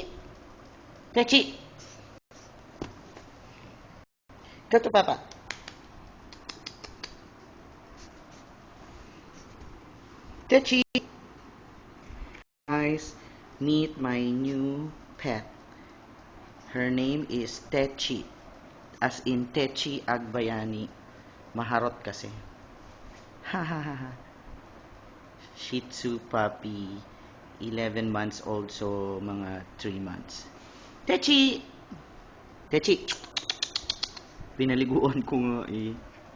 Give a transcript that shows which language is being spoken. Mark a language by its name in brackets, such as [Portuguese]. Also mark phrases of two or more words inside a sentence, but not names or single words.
[English] Techi! Go to Papa. Techi! Guys, meet my new pet. Her name is Techi. As in Techi Agbayani. [Filipino] Maharot kasi. Ha ha ha ha. [English] Shih Tzu puppy. 11 months old, so mga 3 months. [Filipino] Techi! Techi! Pinaliguan ko nga eh.